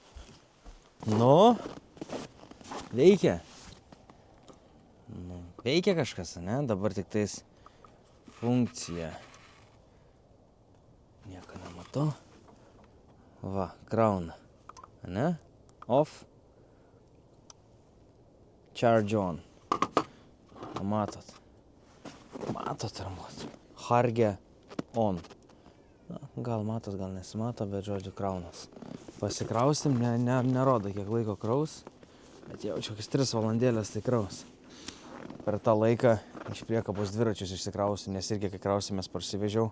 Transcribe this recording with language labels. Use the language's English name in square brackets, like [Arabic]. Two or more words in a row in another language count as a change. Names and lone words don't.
[Lithuanian] Nu, veikia. Nu, veikia kažkas, ne? Dabar tik tais funkcija. Nieko nematau. Va, krauna. Ne? [English] Off. Charge on. [Lithuanian] Matot. Matot turbūt. [English] Harge on. [Lithuanian] Na, gal matot, gal nesimato, bet žodžiu kraunas. Pasikrausim, nerodo kiek laiko kraus. Bet jaučiu, kokias 3 valandėlės tai kraus. Per tą laiką iš priekabos dviračius išsikrausiu, nes irgi kai krausimės parsivežiau.